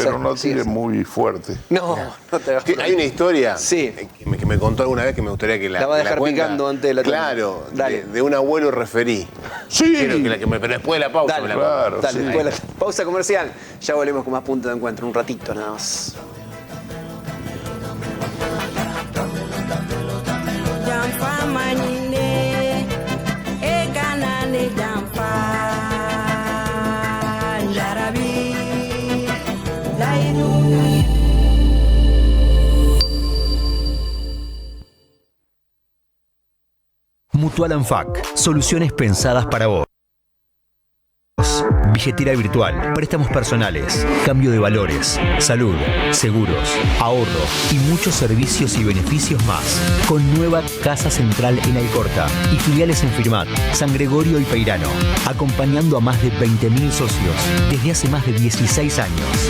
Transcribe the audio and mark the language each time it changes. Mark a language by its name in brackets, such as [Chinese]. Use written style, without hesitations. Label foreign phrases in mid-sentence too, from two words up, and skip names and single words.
[Spanish] Pero no tires muy fuerte. No te vas. Hay una historia sí. que me contó alguna vez que me gustaría que la va a dejar picando antes de la Claro, de un abuelo referí. Sí. Pero después de la pausa. Dale, claro, dale, sí. después de la pausa comercial. Ya volvemos con más Punto de Encuentro. Un ratito nada más. Jampa manine, ekanane jampa, jarabi, lairu. Mutual Anfac, soluciones pensadas para vos. Billetera virtual, préstamos personales, cambio de valores, salud, seguros, ahorro y muchos servicios y beneficios más. Con nueva Casa Central en Alcorta y filiales en Firmat, San Gregorio y Peirano, acompañando a más de 20.000 socios desde hace más de 16 años.